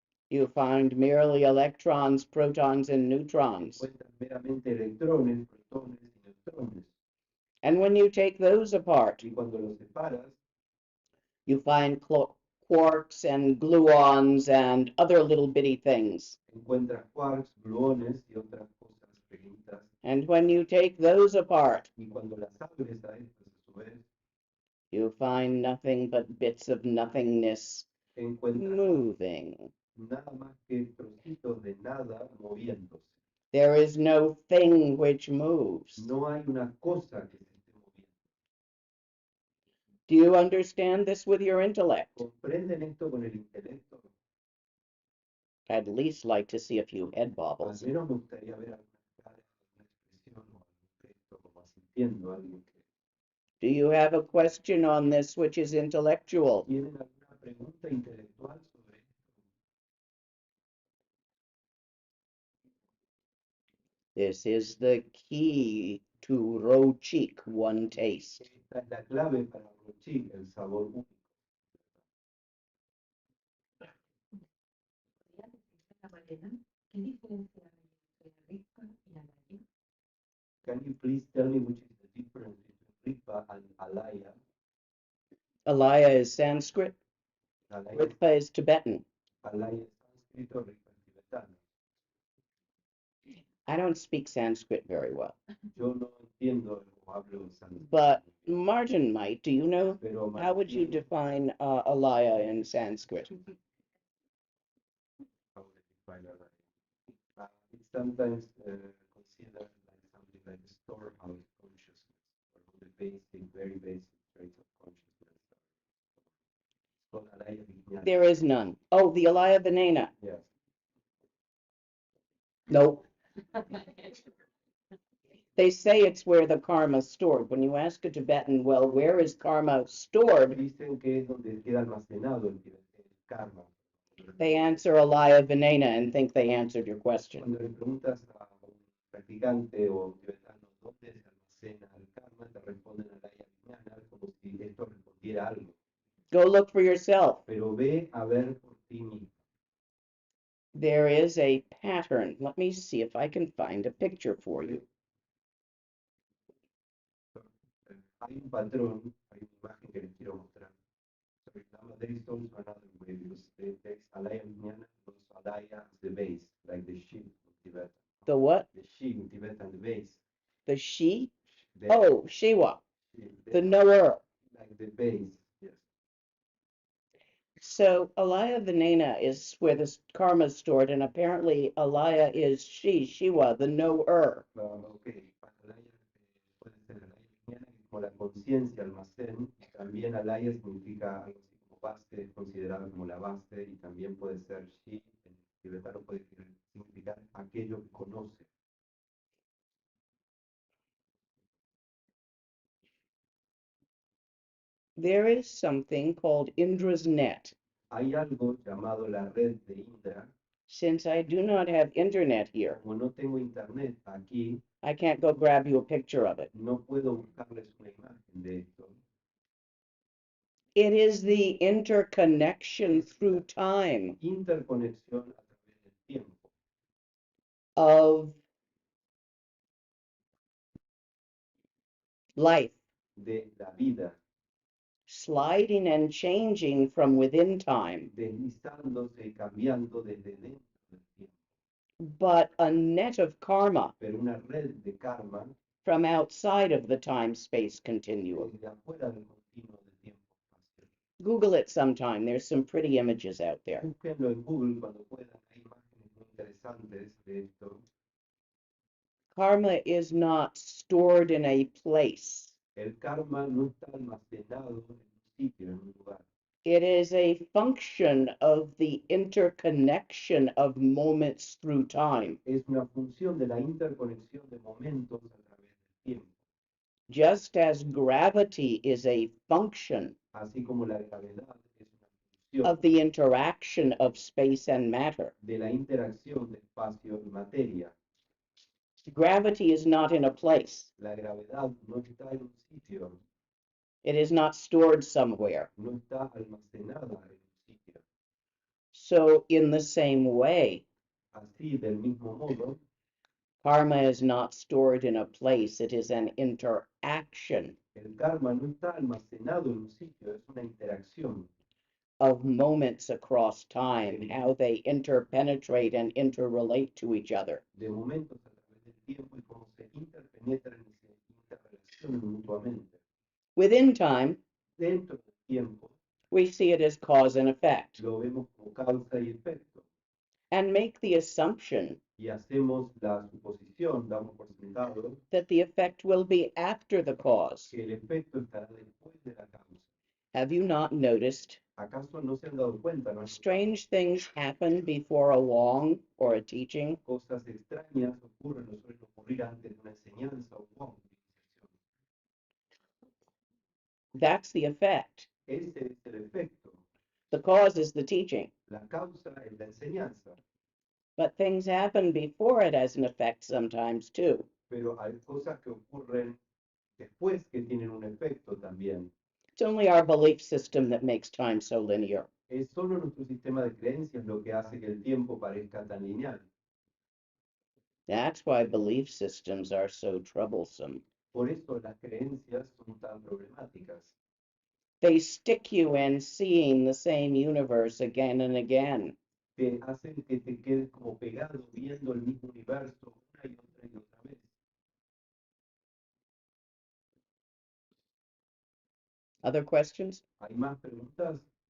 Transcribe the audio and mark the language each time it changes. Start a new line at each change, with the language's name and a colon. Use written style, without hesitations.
English: you find merely electrons, protons, and neutrons.
Spanish: encuentras meramente electrones, protones y neutrones.
English: And when you take those apart,
Spanish: Y cuando los separas,
English: you find quarks and gluons and other little bitty things.
Spanish: encuentras quarks, gluones y otras cosas pequeñitas.
English: And when you take those apart,
Spanish: Y cuando las abres a estas, a su vez,
English: you find nothing but bits of nothingness
Spanish: encuentras
English: moving.
Spanish: nada más que trocitos de nada moviéndose.
English: There is no thing which moves.
Spanish: No hay una cosa que se esté moviendo.
English: Do you understand this with your intellect?
Spanish: ¿Comprenden esto con el intelecto?
English: I'd at least like to see a few head
Spanish: Al
English: bobbles.
Spanish: menos me gustaría ver alguna cara, alguna expresión o algún gesto como sintiendo a alguien que...
English: Do you have a question on this which is intellectual?
Spanish: ¿Tienen alguna pregunta intelectual sobre esto?
English: This is the key to Rochik, one taste.
Spanish: Esta es la clave para Rochik, el sabor único. Lama Lena, ¿qué diferencia hay entre la rica y la laya?
English: Can you please tell me which is the difference between Ripa and Alaya? Alaya is Sanskrit,
Spanish: Alaya,
English: Rigpa is Tibetan.
Spanish: Alaya es sánscrito, Ripa es tibetano.
English: I don't speak Sanskrit very well,
Spanish: Yo no entiendo o hablo sánscrito.
English: but Martin might. Do you know?
Spanish: Pero
English: How would you define Alaya in Sanskrit? how would I define Alaya? It's sometimes considered like something like a storehouse consciousness, or the basic, very basic traits of consciousness.
Spanish: señal.
English: There is none. Oh, the Alaya Venena. Yes. Nope. They say it's where the karma's stored. When you ask a Tibetan, well, where is karma stored?
Spanish: Dicen que es donde queda almacenado el karma.
English: They answer Alaya Venena and think they answered your question.
Spanish: Cuando le preguntas a un practicante o un tibetano dónde se almacena el karma, te responden a la mañana como si esto respondiera algo.
English: Go look for yourself.
Spanish: Pero ve a ver por ti mismo.
English: There is a pattern. Let me see if I can find a picture for you.
Spanish: Hay un patrón, hay una imagen que les quiero mostrar.
English: So there is also another way because there is alaya vijnana, also alaya as the base, like the sheep in Tibet. The what? The sheep in Tibet and the base. The she? The, Oh, Shiva. The knower. Like the base, yes. So Alaya Venena is where the karma is stored, and apparently Alaya is Shiva, the knower. Okay.
Spanish: Alaya puede ser alaya vijnana, que es como la conciencia, almacén. También alaya significa algo así como base, es considerado como la base, y también puede ser shi, en tibetano puede significar aquello que conoce.
English: There is something called Indra's net.
Spanish: Hay algo llamado la red de Indra.
English: Since I do not have internet here,
Spanish: Como no tengo internet aquí,
English: I can't go grab you a picture of it.
Spanish: no puedo buscarles una imagen de esto.
English: It is the interconnection through time
Spanish: Interconexión a través del tiempo
English: of life,
Spanish: de la vida,
English: sliding and changing from within time,
Spanish: deslizándose y cambiando desde dentro del tiempo.
English: but a net of karma
Spanish: Pero una red de karma
English: from outside of the time-space continuum.
Spanish: desde afuera del continuo del tiempo-espacio.
English: Google it sometime. There's some pretty images out there.
Spanish: Búsquenlo en Google cuando puedan. Hay imágenes muy interesantes de esto.
English: Karma is not stored in a place.
Spanish: El karma no está almacenado en un sitio, en un lugar.
English: It is a function of the interconnection of moments through time.
Spanish: Es una función de la interconexión de momentos a través del tiempo.
English: Just as gravity is a function
Spanish: Así como la gravedad es una función
English: of the interaction of space and matter.
Spanish: de la interacción de espacio y materia.
English: Gravity is not in a place.
Spanish: La gravedad no está en un sitio,
English: It is not stored somewhere.
Spanish: no está almacenada en un sitio.
English: So, in the same way,
Spanish: Así, del mismo modo,
English: karma is not stored in a place. It is an interaction
Spanish: el karma no está almacenado en un sitio, es una interacción
English: of moments across time, how they interpenetrate and interrelate to each other.
Spanish: de momentos a través del tiempo y cómo se interpenetran y se interrelacionan mutuamente.
English: Within time,
Spanish: Dentro del tiempo,
English: we see it as cause and effect,
Spanish: lo vemos como causa y efecto.
English: and make the assumption
Spanish: Y hacemos la suposición, damos por sentado,
English: that the effect will be after the cause.
Spanish: que el efecto estará después de la causa.
English: Have you not noticed
Spanish: ¿Acaso no se han dado cuenta? ¿No?
English: strange things happen before a wong or a teaching?
Spanish: Cosas extrañas ocurren, no suelen ocurrir antes de una enseñanza o una iniciación.
English: That's the effect.
Spanish: Ese es el efecto.
English: The cause is the teaching.
Spanish: La causa es la enseñanza.
English: But things happen before it as an effect sometimes too.
Spanish: Pero hay cosas que ocurren después que tienen un efecto también.
English: It's only our belief system that makes time so linear.
Spanish: Es solo nuestro sistema de creencias lo que hace que el tiempo parezca tan lineal.
English: That's why belief systems are so troublesome.
Spanish: Por eso las creencias son tan problemáticas.
English: They stick you in seeing the same universe again and again.
Spanish: Te hacen que te quedes como pegado viendo el mismo universo una y otra vez.
English: Other questions?
Spanish: ¿Hay más preguntas?